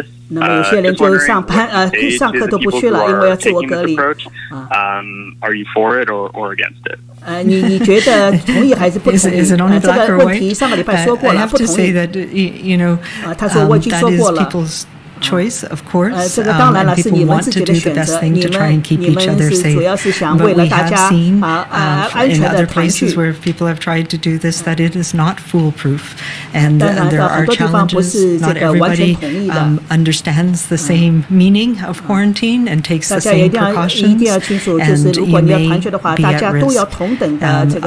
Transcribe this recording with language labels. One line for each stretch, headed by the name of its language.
Chinese: 那么有些人就上课都不去了，因为要自我隔离。
English: Are you for it or against it?
Chinese: 你觉得同意还是不同意？这个问题上个礼拜说过了，不同意。他说我已经说过了。
English: choice, of course, and people want to do the best thing to try and keep each other safe. But we have seen in other places where people have tried to do this that it is not foolproof, and there are challenges. Not everybody understands the same meaning of quarantine and takes the same precautions, and you may be at risk.